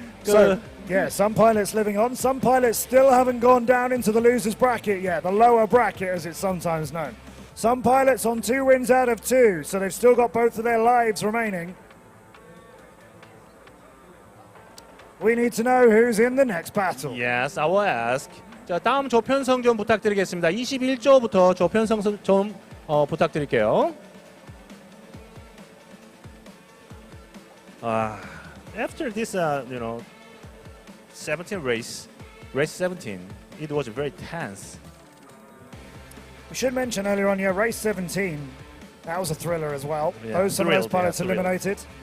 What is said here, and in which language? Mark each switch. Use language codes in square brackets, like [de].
[en] So, yeah, some pilots living on. Some pilots still haven't gone down into the losers bracket yet, the lower bracket as it's sometimes known. Some pilots on 2 wins out of 2, so they've still got both of their lives remaining. We need to know who's in the next battle. Yes, I will ask. [ko] 자, 다음 조편성 좀 부탁드리겠습니다. 21조부터 조편성 좀 부탁드릴게요. [en] After this, 17 race 17, it was very tense. We should mention earlier on, yeah, race 17, that was a thriller as well. Yeah, Those some of those pilots thrill. eliminated.